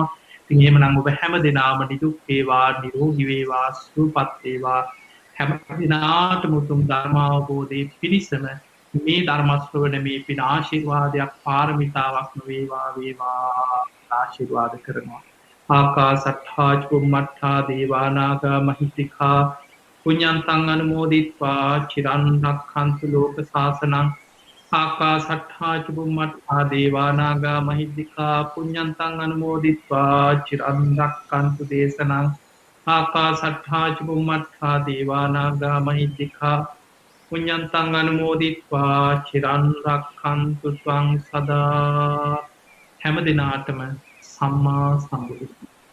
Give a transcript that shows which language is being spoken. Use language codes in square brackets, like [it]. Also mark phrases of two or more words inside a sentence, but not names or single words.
[si] ඉතින් එහෙමනම් ඔබ හැම දිනාම නිදුක් වේවා නිරෝගී වේවා සුවපත් වේවා හැම දිනාටම උතුම් ධර්ම අවබෝධයේ පිණිසම මේ ධර්ම ශ්‍රවණ මේ පින ආශිර්වාදයක් පාරමිතාවක්ම වේවා ආශිර්වාද කරනවා. [pi] ආකාසට්ඨා චුම්මට්ඨා දේවා නාග මහිත්‍තිකා පුඤ්ඤන්තං අනුමෝදිත්වා චිරන් රක්ඛන්තු ලෝක සාසනං. ආකාසට්ඨා චුම්මට්ඨා දේවා නාග මහිත්‍තිකා පුඤ්ඤන්තං අනුමෝදිත්වා චිරන් රක්ඛන්තු දේශනං. ආකාසට්ඨා චුම්මට්ඨා දේවා නාග මහිත්‍තිකා පුඤ්ඤන්තං අනුමෝදිත්වා චිරන් රක්ඛන්තු ත්වං සදා. [si] හැම දිනාටම සම්මා සම්බුදු